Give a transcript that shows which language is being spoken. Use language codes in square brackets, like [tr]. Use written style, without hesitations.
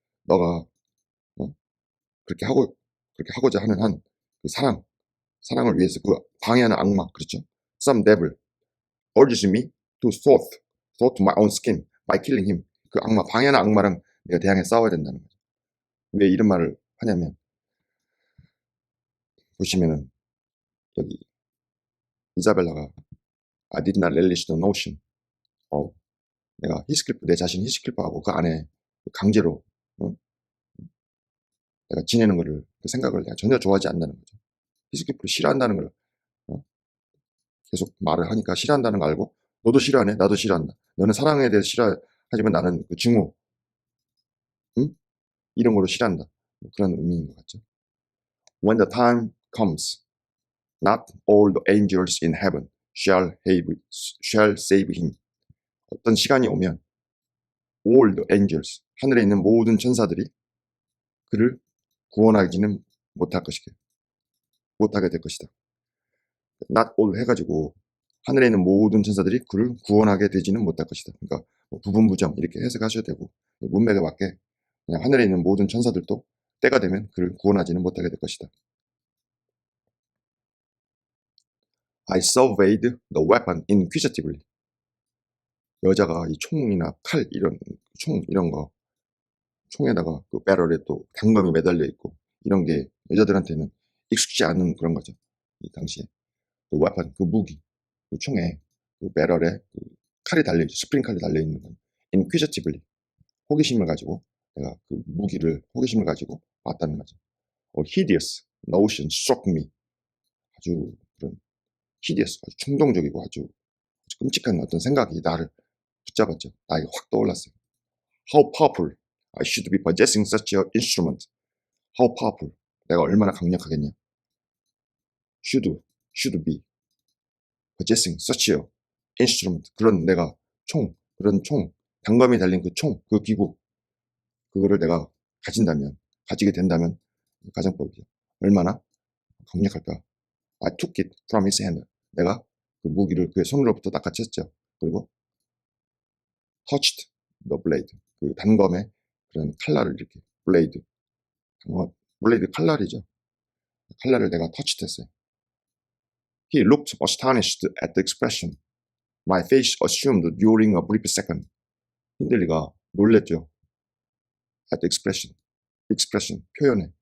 [ko] 너가 그렇게 하고자 하는 한 그 사랑을 위해서 그 방해하는 악마 그렇죠. [en] Some devil urges me to thwart my own scheme by killing him. [ko] 그 방해하는 악마랑 내가 대항해 싸워야 된다는 거죠. 왜 이런 말을 하냐면 보시면은 여기 이자벨라가 [en] I did not relish the notion of [ko] 내가 내 자신 히스크리프하고 그 안에 강제로 내가 지내는 거를 그 생각을 내가 전혀 좋아하지 않는다는 거죠. 히스크리프를 싫어한다는 걸 계속 말을 하니까 싫어한다는 걸 알고 너도 싫어하네 나도 싫어한다. 너는 사랑에 대해서 싫어하지만 나는 그 증오 이런 거로 싫어한다. 그런 의미인 것 같죠. [en] When the time comes, not all the angels in heaven shall save him. [ko] 어떤 시간이 오면 [en] all the angels, [ko] 하늘에 있는 모든 천사들이 그를 구원하지는 못하게 될 것이다. not all 해가지고 하늘에 있는 모든 천사들이 그를 구원하게 되지는 못할 것이다. 그러니까 뭐 부분부정 이렇게 해석하셔도 되고, 문맥에 맞게 그냥 하늘에 있는 모든 천사들도 때가 되면 그를 구원하지는 못하게 될 것이다. [en] I surveyed the weapon inquisitively. [ko] 여자가 이 총이나 칼 이런 거 총에다가 그 배럴에 또 단검이 매달려 있고 이런 게 여자들한테는 익숙지 않은 그런 거죠. 이 당시에 그 weapon, 그 무기, 그 총에 그 배럴에 그 칼이 달려 있죠. 스프링 칼이 달려 있는 건 inquisitively, 호기심을 가지고 내가 그 무기를 호기심을 가지고 봤다는 거죠. [en] hideous notion struck me. [ko] 아주 그런 hideous, 아주 충동적이고 아주 끔찍한 어떤 생각이 나를 붙잡았죠. 나에게 확 떠올랐어요. [en] How powerful I should be possessing such an instrument. How powerful. [ko] 내가 얼마나 강력하겠냐. [en] Should be possessing such an instrument. [ko] 그런 내가 그런 총, 단검이 달린 그 총, 그 기구, 그거를 내가 가지게 된다면 가정법이죠. 얼마나 강력할까. [en] I took it from his hand. [ko] 내가 그 무기를 그의 손으로부터 낚아챘죠. [en] 그리고 touched the blade. [ko] 그 단검의 그런 칼날을 이렇게 블레이드 칼날이죠. 칼날을 내가 터치했어요. [en] He looked astonished at the expression my face assumed during a brief second. [ko] 힌들리가 놀랬죠. [en] At the expression, [ko] 표현에.